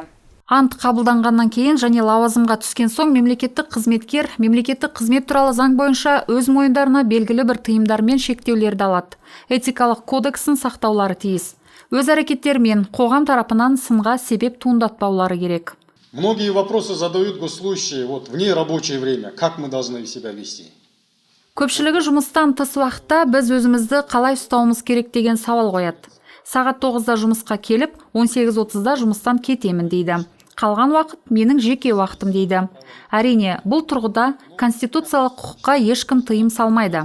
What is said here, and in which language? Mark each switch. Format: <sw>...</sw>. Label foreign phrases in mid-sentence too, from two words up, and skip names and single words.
<kk>Ант қабылданғаннан кейін және лауазымға түскен соң мемлекеттік қызметкер мемлекеттік қызмет туралы заң бойынша өз мойындарына белгілі бір тыйымдар мен шектеулерді алады. Этикалық кодексын сақтаулары тиіс. Өз әрекеттермен қоғам тарапынан сынға себеп туындатпаулары керек.</kk> <ru>Многие вопросы задают госслужащие вне рабочее время. Как мы должны себя вести?</ru> <kk>Көпшілігі жұмыстан тыс уақытта біз өзімізді қалай ұстауымыз керек деген сауал қояды. Сағат 9-да жұмысқа келіп, 18:30-да жұмыстан кетемін дейді. Қалған уақыт менің жеке уақытым дейді. Әрине, бұл тұрғыда конституциялық құқыққа ешкім тыйым салмайды.</kk>